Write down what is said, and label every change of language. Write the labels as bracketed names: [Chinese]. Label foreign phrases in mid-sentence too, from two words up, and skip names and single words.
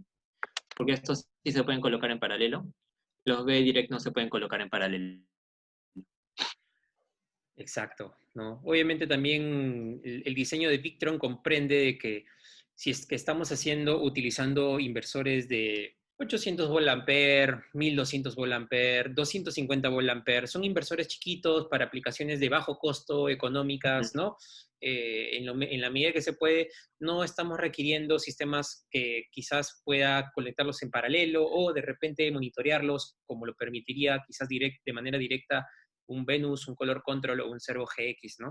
[Spanish] Porque estos sí se pueden colocar en paralelo. Los B-Direct no se pueden colocar en paralelo. Exacto, ¿no? Obviamente también el diseño de Victron comprende de que si es que estamos utilizando inversores de 800 volt ampere, 1200 volt ampere, 250 volt ampere, son inversores chiquitos para aplicaciones de bajo costo, económicas, ¿no? En la medida que se puede, no estamos requiriendo sistemas que quizás pueda conectarlos en paralelo o de repente monitorearlos como lo permitiría quizás de manera directa un Venus, un Color Control o un Servo GX, ¿no?